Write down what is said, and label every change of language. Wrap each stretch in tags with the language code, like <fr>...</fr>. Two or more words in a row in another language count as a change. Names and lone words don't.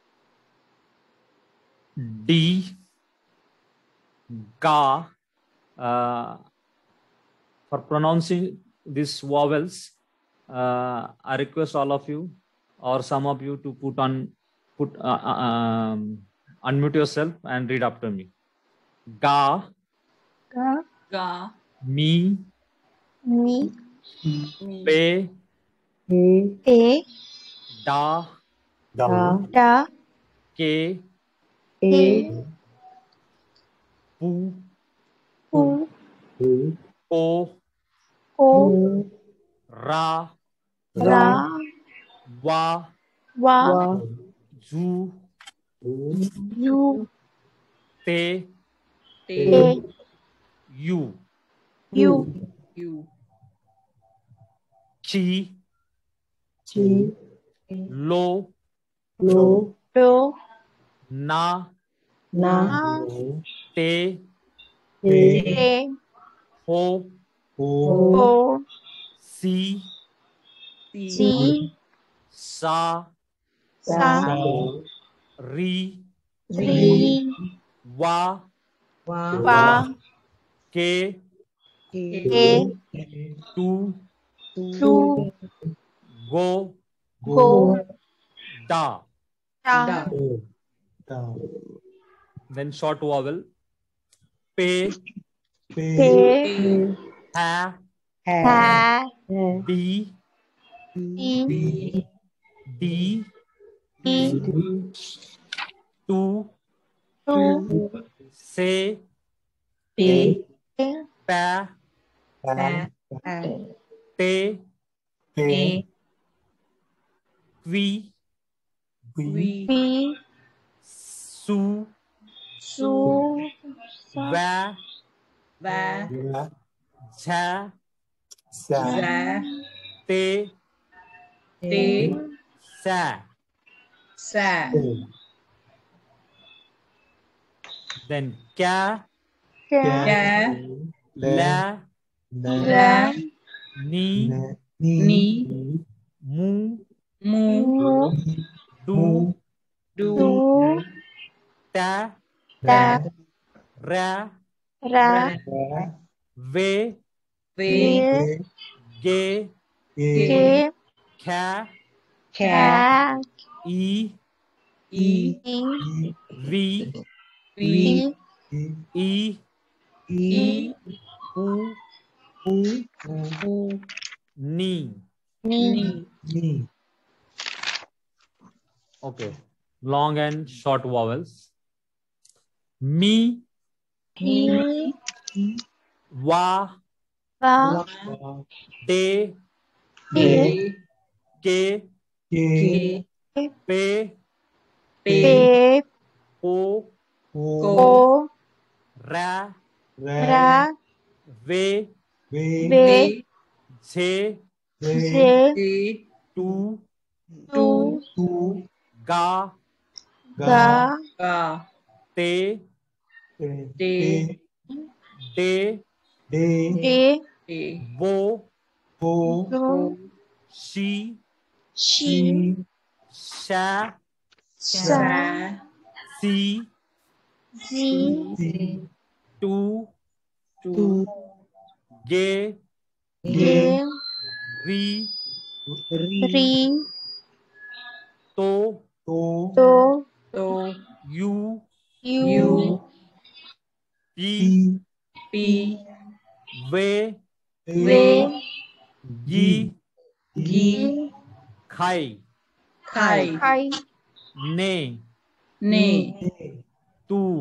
<en>D, ga. For pronouncing these vowels, I request all of you or some of you to unmute yourself and read after me. Ga, Ga, mi, mi, pe, pe, da, da, ke, ke, pu, pu, ko, ko, ra, ra, wa, wa, zu, yu, te, te, yu, yu, yu, chi, lo, lo, na, na, te, te, ho, ho, si, si, sa, sa, ri, ri, wa, wa, ke, ke, tu, tu, go, go, da. da, Then short vowel. Pe, pe, ha, ha, di, di, di, di, tu, tu, se, pe, pa, pa, te, te, vi, vi, pi, su, su, va, va, ja, za, te, te, sa. sa, Then kya, ka, ya, la, la, ni, ni, mu, mu, du, du, ta, ta, ra, ra, ve, ve, ge, ke, kha, ka, i, i, i, vi, vi, i, i, pu, u, ni. ni. Okay. Long and short vowels. Mi, mi, wa, va, de, de, ke, Ke, pe, pe, ko, ko, ra, ra, ve, ve, je, ze, te, tu, tu, ga, ga, ga, te, te, de, de, te, wo, do, shi, shi, sha, sa, si, zi, tu, tu, ge, ge, ri, ri, to, do, to, yu, yu, pi, pi, ve, ve, gi, gi, khai, khai, kai, ne, ne, tu,</en>